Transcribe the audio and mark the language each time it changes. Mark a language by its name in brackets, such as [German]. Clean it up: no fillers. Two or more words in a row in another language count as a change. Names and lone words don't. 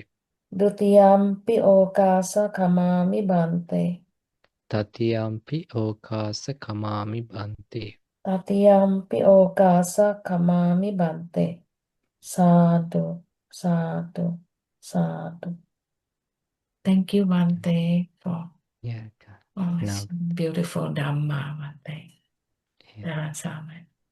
[Pali] Dutiyampi okasa kamami bante. Tatiyampi Okasa Kamami Bante. Tatiyampi okasa kamami bante. Sadhu, sadhu, sadhu. [English] Thank you, Bante, for Yeah. all Now, this beautiful Dhamma, Bante. yeah. That's amen.